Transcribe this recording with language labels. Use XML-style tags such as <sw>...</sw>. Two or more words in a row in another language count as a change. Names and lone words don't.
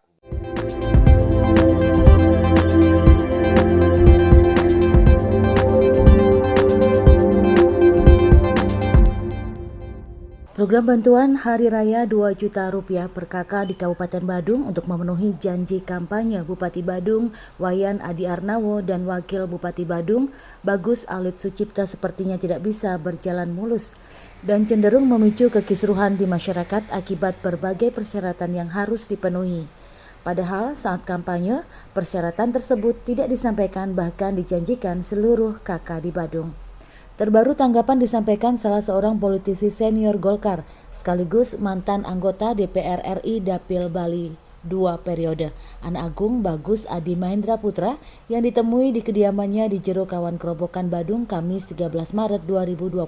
<id>Program bantuan Hari Raya 2 juta rupiah per kakak di Kabupaten Badung untuk memenuhi janji kampanye Bupati Badung, Wayan Adi Arnawo dan Wakil Bupati Badung, Bagus Alit Sucipta sepertinya tidak bisa berjalan mulus dan cenderung memicu kekisruhan di masyarakat akibat berbagai persyaratan yang harus dipenuhi. Padahal saat kampanye, persyaratan tersebut tidak disampaikan bahkan dijanjikan seluruh kakak di Badung. Terbaru tanggapan disampaikan salah seorang politisi senior Golkar sekaligus mantan anggota DPR RI Dapil Bali 2 periode, Anak Agung Bagus Adi Mahendra Putra yang ditemui di kediamannya di Jero Kawan Kerobokan Badung Kamis 13 Maret 2025.</id>